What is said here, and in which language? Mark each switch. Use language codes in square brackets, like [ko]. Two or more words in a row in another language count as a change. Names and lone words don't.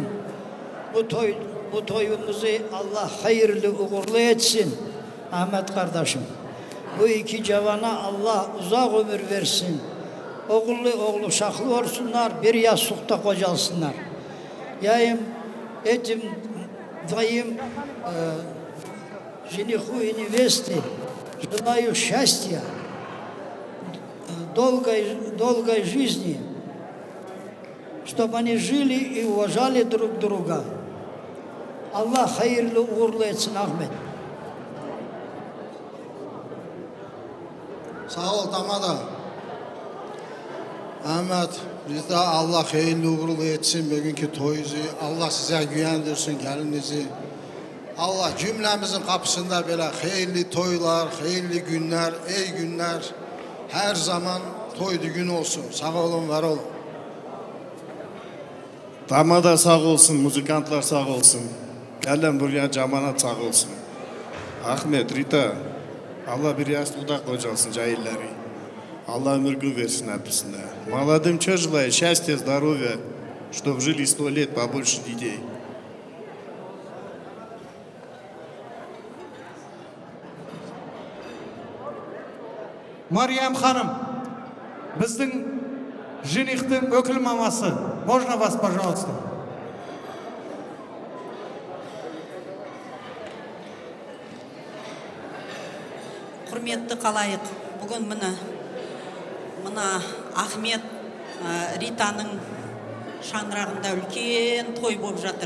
[tr] Bu toyumuzu Allah hayırlı uğurlu etsin. Ahmet kardeşim. Bu iki cevana Allah uzak ömür versin. Oğlu şaklı olsunlar, bir yastıkta kocalsınlar. Yayım, etim, dayım, [ru] жениху и невесте желаю счастья, долгой жизни, чтобы они жили и уважали друг друга. [tr] Allah hayırlı uğurlu etsin Ahmet. Sağ ol Tamada. Ahmet, biz de Allah hayırlı uğurlu etsin bugünkü toyunuzu. Allah size güvendirsin gelinizi. Allah cümlemizin kapısında böyle hayırlı toylar, hayırlı günler, iyi günler. Her zaman toy gün olsun. Sağ olun, var olun. Damada sağ olsun, müzikantlar sağ olsun. Gelen buraya cemaat sağ olsun. Ahmet, Rita, Allah bir yastıkta kocalsın cahilleri. Allah ömür gün versin hepsine. [ru] Молодым что желаю? Счастья, здоровья, чтобы жили 100 лет, побольше детей. [tr] Meryem Hanım, [kk] біздің женихтің өкіл мамасы. [ru] Можно вас, пожалуйста? [kk] Құрметті қалайық, бүгін мына Ахмет Ританың шаңырағында үлкен той болып жатыр.